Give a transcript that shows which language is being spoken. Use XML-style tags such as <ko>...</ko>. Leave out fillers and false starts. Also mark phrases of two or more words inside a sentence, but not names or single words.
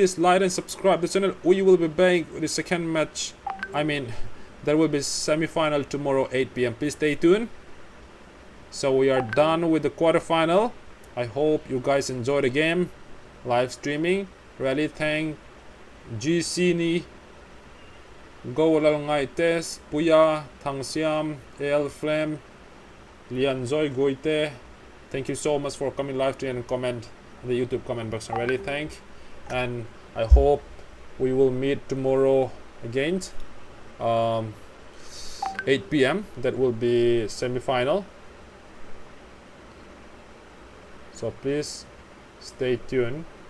<en>Please like and subscribe the channel. We will be back with the second match. I mean, There will be semi-final tomorrow 8 p.m. Please stay tuned. So we are done with the quarterfinal. I hope you guys enjoy the game. Live streaming. Really thank GC ni Go Lalngai Test Puya Thang Siam El Flame Lian Joy Goite. Thank you so much for coming live stream and comment in the YouTube comment box. I really thank, and I hope we will meet tomorrow again 8 p.m. That will be semi-final, so please stay tuned.</en>